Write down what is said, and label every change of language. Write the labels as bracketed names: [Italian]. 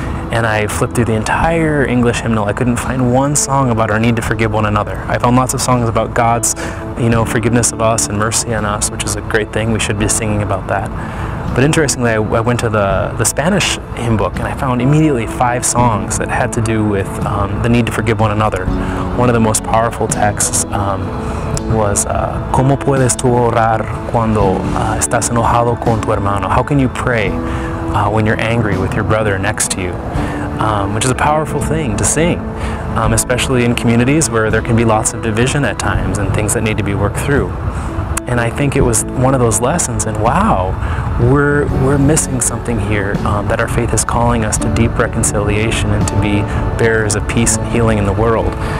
[English] And I flipped through the entire English hymnal. I couldn't find one song about our need to forgive one another. I found lots of songs about God's, forgiveness of us and mercy on us, which is a great thing. We should be singing about that. But interestingly, I went to the Spanish hymn book, and I found immediately 5 songs that had to do with the need to forgive one another. One of the most powerful texts was [Spanish] ¿Cómo puedes tú orar cuando estás enojado con tu hermano? [English] How can you pray when you're angry with your brother next to you? Which is a powerful thing to sing, especially in communities where there can be lots of division at times and things that need to be worked through. And I think it was one of those lessons, and wow, we're missing something here, that our faith is calling us to deep reconciliation and to be bearers of peace and healing in the world.